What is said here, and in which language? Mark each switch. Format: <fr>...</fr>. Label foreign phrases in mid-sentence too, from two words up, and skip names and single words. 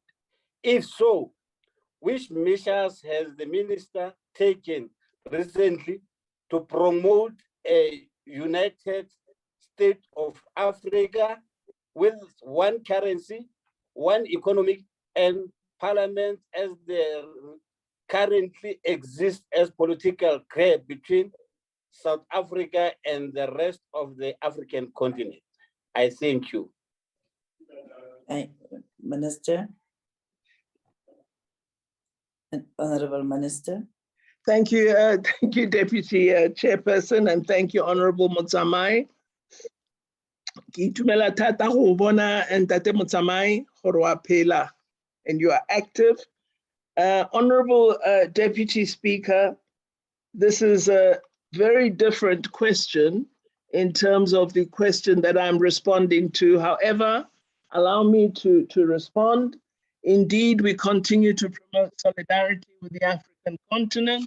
<en>If so, which measures has the minister taken recently to promote a united state of Africa with one currency, one economic, and parliament as they currently exist as political gap between South Africa and the rest of the African continent. I thank you. Minister. Honorable Minister. Thank you, Deputy Chairperson, and thank you, Honorable Motsamai.</en> <tn>Ke itumela thata go bona Ntate Motsamai gore wa phela,</tn> <en>and you are active. Honorable Deputy Speaker, this is a very different question in terms of the question that I'm responding to. However, allow me to respond. Indeed, we continue to promote solidarity with the African continent.</en>